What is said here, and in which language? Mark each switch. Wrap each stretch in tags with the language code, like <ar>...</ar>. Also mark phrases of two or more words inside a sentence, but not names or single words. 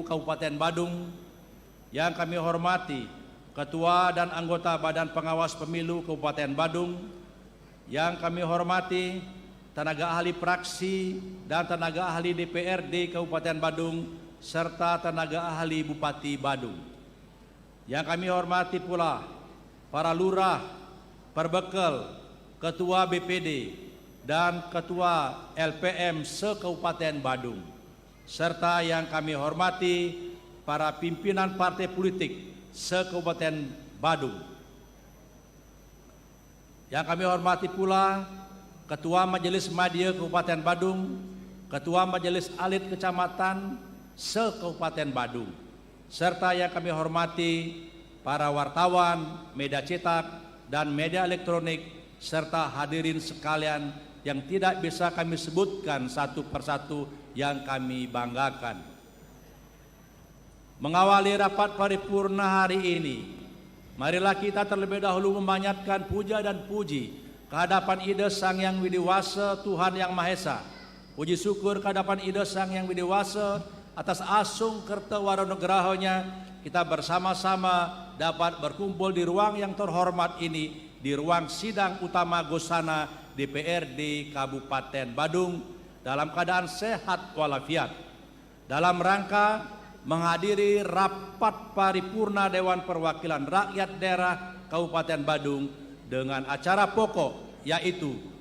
<id>Kabupaten Badung, yang kami hormati Ketua dan anggota Badan Pengawas Pemilu Kabupaten Badung, yang kami hormati tenaga ahli praksi dan tenaga ahli DPRD Kabupaten Badung serta tenaga ahli Bupati Badung, yang kami hormati pula para lurah, perbekel, ketua BPD dan ketua LPM se-Kabupaten Badung, serta yang kami hormati para pimpinan partai politik se-Kabupaten Badung. Yang kami hormati pula Ketua Majelis Madya Kabupaten Badung, Ketua Majelis Alit Kecamatan se-Kabupaten Badung, serta yang kami hormati para wartawan, media cetak, dan media elektronik, serta hadirin sekalian yang tidak bisa kami sebutkan satu persatu yang kami banggakan. Mengawali rapat paripurna hari ini, marilah kita terlebih dahulu memanjatkan puja dan puji kehadapan Ida Sang Yang Widiwasa Tuhan Yang Maha Esa. Puji syukur kehadapan Ida Sang Yang Widiwasa atas</id> <ban>asung kerta waronugrahonya,</ban> <id>kita bersama-sama dapat berkumpul di ruang yang terhormat ini, di ruang sidang utama Gosana DPRD Kabupaten Badung dalam keadaan sehat walafiat, dalam rangka menghadiri rapat paripurna Dewan Perwakilan Rakyat Daerah Kabupaten Badung dengan acara pokok yaitu</id>